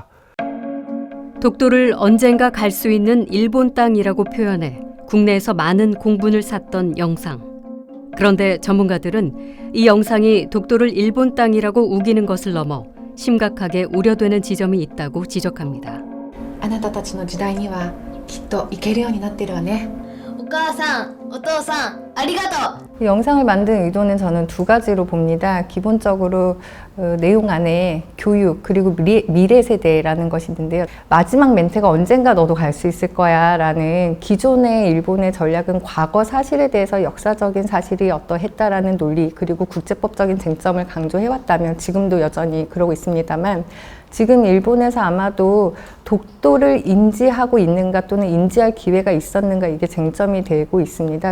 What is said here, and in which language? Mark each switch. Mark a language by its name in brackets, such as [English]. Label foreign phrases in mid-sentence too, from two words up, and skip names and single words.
[Korean] 독도를 언젠가 갈 수 있는 일본 땅이라고 표현해 국내에서 많은 공분을 샀던 영상. 그런데 전문가들은 이 영상이 독도를 일본 땅이라고 우기는 것을 넘어 심각하게 우려되는 지점이 있다고 지적합니다. [Japanese] あなたたちの時代にはきっと行けるようになってるわね。お母さん、お父さん、ありがとう。 [Korean] 영상을 만든 의도는 저는 두 가지로 봅니다. 기본적으로 내용 안에 교육 그리고 미래 세대라는 것이 있는데요. 마지막 멘트가 언젠가 너도 갈 수 있을 거야 라는 기존의 일본의 전략은 과거 사실에 대해서 역사적인 사실이 어떠했다라는 논리 그리고 국제법적인 쟁점을 강조해왔다면 지금도 여전히 그러고 있습니다만 지금 일본에서 아마도 독도를 인지하고 있는가 또는 인지할 기회가 있었는가 이게 쟁점이 되고 있습니다.